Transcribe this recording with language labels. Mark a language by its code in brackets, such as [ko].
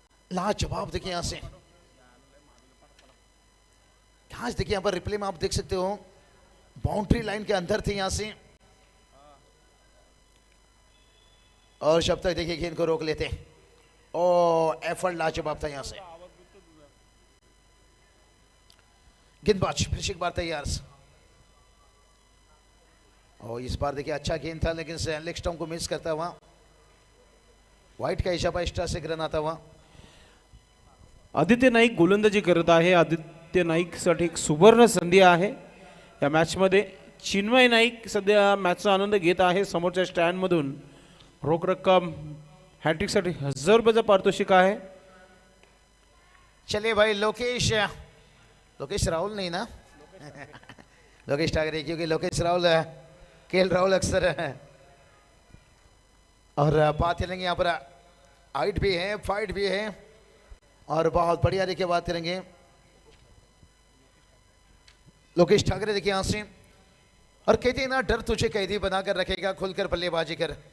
[hi] लाजवाब देखिए यहां से, आज देखिए यहां पर रिप्ले में आप देख सकते हो बाउंड्री लाइन के अंदर थे यहां से, और जब तक देखिए गेंद को रोक लेते, ओ एफर्ट लाजवाब था यहां से। गेंदबाज फिर एक बार तैयार, और इस बार देखिए अच्छा गेंद था, लेकिन लेग स्टंप को मिस करता हुआ, व्हाईट का इशारा एक्स्ट्रा से रन आता हुआ। [mr] आदित्य नाईक गोलंदाजी करत आहे। आदित्य नाईकसाठी एक सुवर्ण संधी आहे या मॅचमध्ये। चिन्मय नाईक सध्या मॅचचा आनंद घेत आहे समोरच्या स्टँडमधून। रोख रक्कम हॅट्रिकसाठी 1000 रुपयाचं पारितोषिक आहे। [hi] चलिए भाई लोकेश, लोकेश राहुल नहीं ना लोकेश ठाकरे, क्योंकि लोकेश राहुल केएल राहुल अक्सर है। और बात करेंगे यहाँ पर हाइट भी है, फाइट भी है, और बहुत बढ़िया देखिए बात करेंगे लोकेश ठाकरे देखिए यहां से, और कहते हैं ना डर तुझे कैदी बनाकर रखेगा, खुलकर बल्लेबाजी कर।